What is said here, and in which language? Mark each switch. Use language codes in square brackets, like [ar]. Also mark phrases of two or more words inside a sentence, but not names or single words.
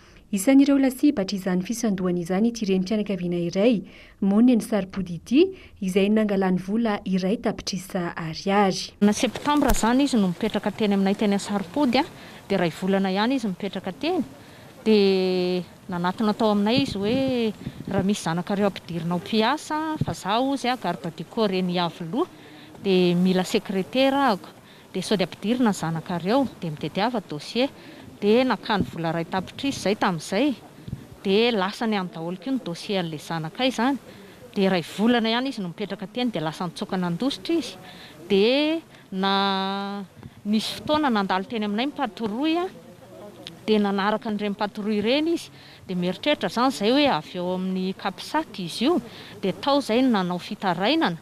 [mg] Isan'ireo lasibatra izany fisandohana izany ity renim-pianakaviana iray monina ny saripody ity izay nangalany vola iray tapitrisa ariary. Na septambra zany izy no mipetraka teny aminay teny saripody dia ray volana ihany izy mipetraka teny dia nanatona tao aminay izy hoe raha misy zanakareo ampidirinao mpiasa fa zaho ozy [fr] garde du corps [mg] eny Avoloha dia mila sekretera ako dia sao dia ampidirina ny zanakareo dia mitadiava dossier dia nakany vola ray tapitrisa izay tamin'izay dia lasa ny amin'ny daholo koa ny dossier an'ilay zanakay izany dia ray volana ihany izy no mipetraka teny dia lasa nitsoaka nandositra izy dia na nisy fotoana nandalo teny aminay mipatoroy dia nanaraka n'ireny mpatoroy ireny izy dia mieritreritra zany izay hoe avy eo amin'ny kapisaky izy io dia tao izay nanao fitarainana.